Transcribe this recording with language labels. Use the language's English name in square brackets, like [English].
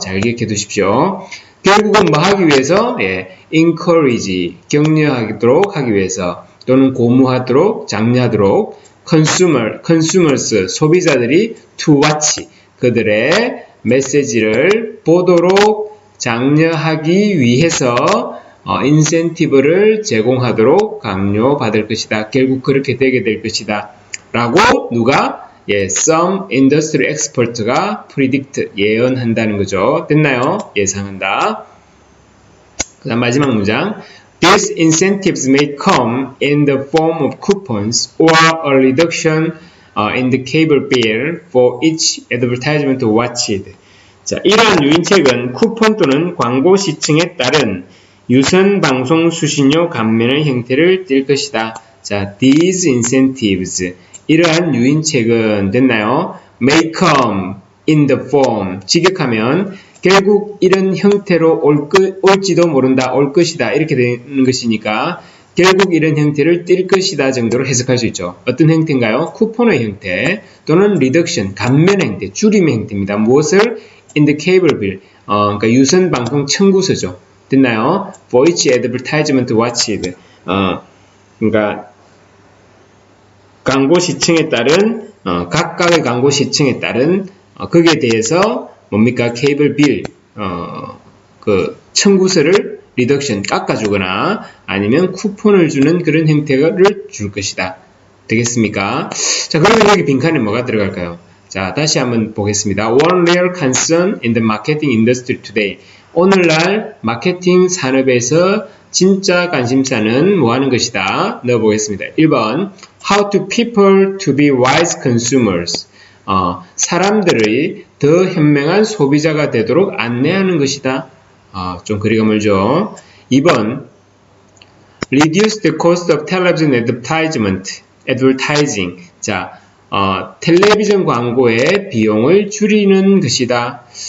[Korean] 잘 기억해 두십시오. 결국은 뭐 하기 위해서? 예, encourage 격려하도록 하기 위해서 또는 고무하도록 장려하도록 consumers 소비자들이 [English] to watch [Korean] 그들의 메시지를 보도록 장려하기 위해서 인센티브를 제공하도록 강요받을 것이다. 결국 그렇게 되게 될 것이다. 라고 누가? 예, [English] some industry expert [Korean] 가 predict 예언한다는 거죠. 됐나요? 예상한다. 그 다음 마지막 문장. [English] These incentives may come in the form of coupons or a reduction in the cable bill for each advertisement watched. [Korean] 자, 이러한 유인책은 쿠폰 또는 광고 시청에 따른 유선 방송 수신료 감면의 형태를 띨 것이다. 자, [English] these incentives [Korean] 이러한 유인책은 됐나요? [English] may come in the form [Korean] 직역하면 결국 이런 형태로 올지도 모른다, 올 것이다 이렇게 되는 것이니까 결국 이런 형태를 띨 것이다 정도로 해석할 수 있죠. 어떤 형태인가요? 쿠폰의 형태 또는 리덕션, 감면의 형태, 줄임의 형태입니다. 무엇을? [English] in the cable bill, [Korean] 그러니까 유선 방송 청구서죠. 됐나요? [English] For each advertisement watched, [Korean] 그러니까 광고 시청에 따른 각각의 광고 시청에 따른 거기에 대해서 뭡니까? 케이블 빌 그 청구서를 리덕션 깎아주거나 아니면 쿠폰을 주는 그런 형태를 줄 것이다. 되겠습니까? 자, 그러면 여기 빈칸에 뭐가 들어갈까요? 자, 다시 한번 보겠습니다. [English] One real concern in the marketing industry today. [Korean] 오늘날 마케팅 산업에서 진짜 관심사는 뭐 하는 것이다? 넣어보겠습니다. [English] 1번 How to people to be wise consumers. [Korean] 사람들이 더 현명한 소비자가 되도록 안내하는 것이다. 좀 거리가 멀죠. [English] 2번 Reduce the cost of television advertising. [Korean] 자, 텔레비전 광고의 비용을 줄이는 것이다.